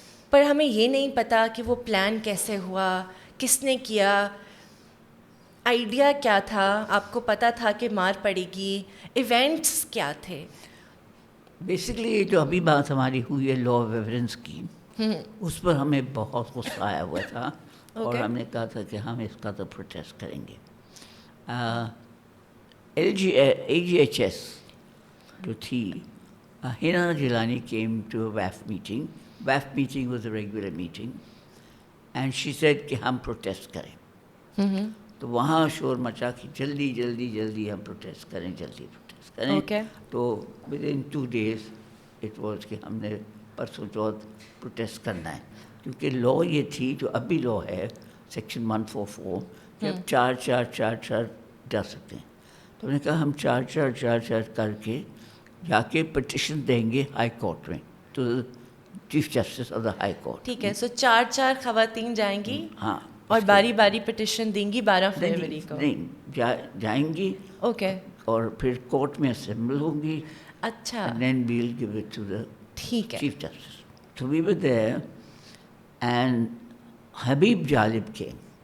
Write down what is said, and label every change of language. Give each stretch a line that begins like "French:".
Urdu: پر ہمیں یہ نہیں پتا کہ وہ پلان کیسے ہوا، کس نے کیا، آئیڈیا کیا تھا. آپ کو پتہ تھا کہ مار پڑے گی، ایونٹس کیا تھے؟ بیسکلی یہ جو ابھی بات ہماری ہوئی ہے لا آف ایویڈنس کی، اس پر ہمیں بہت غصہ آیا ہوا تھا اور ہم نے کہا تھا کہ ہم اس کا تو پروٹیسٹ کریں گے.
English: AGHS
Urdu: جو تھی،
English: Hina Jilani came to a WAF meeting. WAF meeting was a regular meeting and she said
Urdu: کہ ہم پروٹیسٹ کریں. تو وہاں شور مچا کہ جلدی جلدی جلدی ہم پروٹیسٹ کریں، جلدی پروٹیسٹ کریں. تو
English: within 2 days it was
Urdu: کہ ہم نے پرسوں چوتھ پروٹیسٹ کرنا ہے، کیونکہ لا یہ تھی جو ابھی لا ہے سیکشن 144 کہ اب 4 جا سکتے ہیں. تو ہم نے کہا ہم 4 کر کے جا کے پٹیشن دیں گے ہائی کورٹ میں، تو
English: Chief justice of the high court.
Urdu: ٹھیک ہے. سو 4 خواتین جائیں گی. ہاں. اور باری باری پٹیشن دیں گی 12 فروری کو. نہیں، جائیں گی. اوکے. اور پھر کورٹ میں اسمبل ہوں گی. اچھا.
English: And then we'll give it to the
Urdu: ٹھیک ہے.
English: Chief Justice. So we were there and Habib Jalib came.